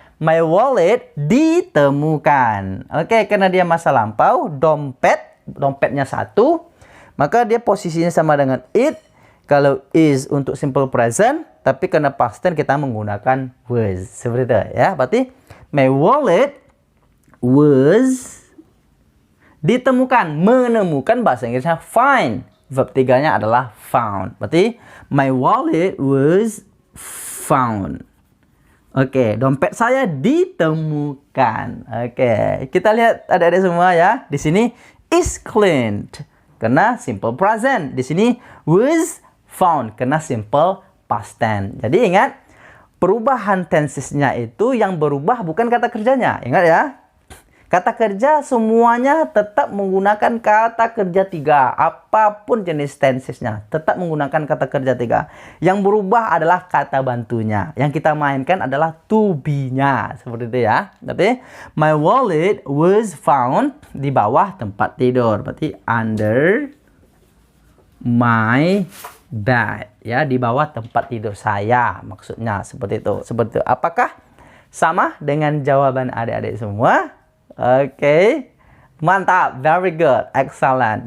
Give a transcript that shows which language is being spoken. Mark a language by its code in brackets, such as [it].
[en] My wallet [id] ditemukan. Oke, karena dia masa lampau, dompetnya satu, maka dia posisinya sama dengan it. Kalau is untuk simple present, tapi karena past tense kita menggunakan was. Seperti itu ya. Berarti [en] my wallet was [id] ditemukan. Menemukan bahasa Inggrisnya find. Verb 3-nya adalah found. Berarti [en] my wallet was found. [id] Oke, dompet saya ditemukan. Oke, kita lihat adik-adik semua ya. Di sini [en] is cleaned [id] karena simple present. Di sini [en] was found [id] karena simple past tense. Jadi ingat, perubahan tensesnya itu yang berubah bukan kata kerjanya. Ingat ya. Kata kerja semuanya tetap menggunakan kata kerja 3. Apapun jenis tensesnya tetap menggunakan kata kerja 3. Yang berubah adalah kata bantunya. Yang kita mainkan adalah to be-nya. Seperti itu ya. Berarti [en] my wallet was found [id] di bawah tempat tidur. Berarti [en] under my bed. [id] Ya, di bawah tempat tidur saya. Maksudnya seperti itu. Seperti itu. Apakah sama dengan jawaban adik-adik semua? Oke, mantap, [en] very good, excellent.